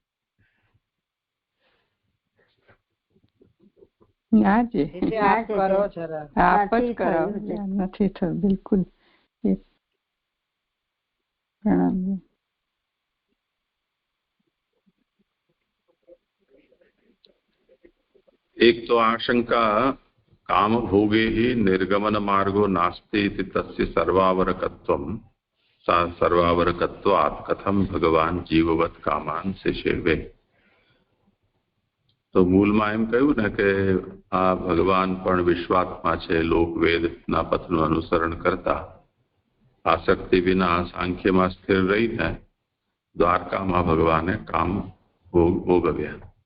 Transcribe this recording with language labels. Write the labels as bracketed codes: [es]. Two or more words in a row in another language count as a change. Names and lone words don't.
[gu] ના જે આપ જ કરો, નથી થયું બિલકુલ. પ્રણામ. એક તો [sa] આશંકા કામ ભોગે हि निर्गमन मार्गो नास्ति इति तस्य सर्वावरकत्वं सा सर्वावरकत्वात् कथम भगवान जीववत कामान सेवे. [gu] તો મૂળમાં એમ કહ્યું ને કે આ ભગવાન પણ વિશ્વાત્મા છે, લોકવેદના પથનું અનુસરણ કરતા આસક્તિ વિના સાંખ્યમાં સ્થિર રહીને દ્વારકામાં ભગવાને કામ ભોગવ્યા.